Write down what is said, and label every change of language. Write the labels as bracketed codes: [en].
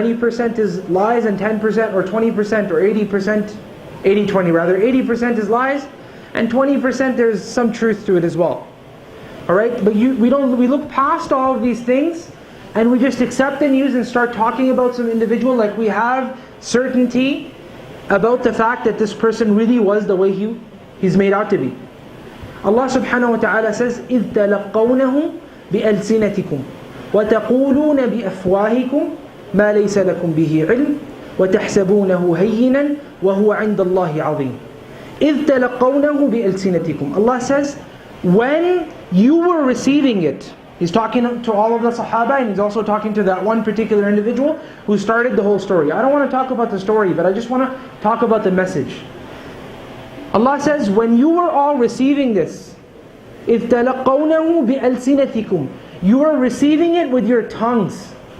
[en] 90% is lies and 10% or 20% or 80%, 80-20 rather, 80% is lies and 20% there's some truth to it as well. Alright, but we look past all of these things and we just accept the news and start talking about some individual like we have certainty about the fact that this person really was the way he's made out to be. [ar] Allah subhanahu wa ta'ala says, إِذْ تَلَقَّوْنَهُ بِأَلْسِنَتِكُمْ وَتَقُولُونَ بِأَفْوَاهِكُمْ مَا لَيْسَ لَكُمْ بِهِ عِلْمٌ وَتَحْسَبُونَهُ هَيِّنًا وَهُوَ عِنْدَ اللَّهِ عَظِيمٌ. إِذْ تَلَقَّوْنَهُ بِأَلْسِنَتِكُمْ. [en] Allah says, when you were receiving it, He's talking to all of the Sahaba, and He's also talking to that one particular individual who started the whole story. I don't want to talk about the story, but I just want to talk about the message. Allah says, when you were all receiving this, [ar] إِذْ تَلَقَّوْنَهُ بِأَلْسِنَتِكُمْ, [en] you are receiving it with your tongues.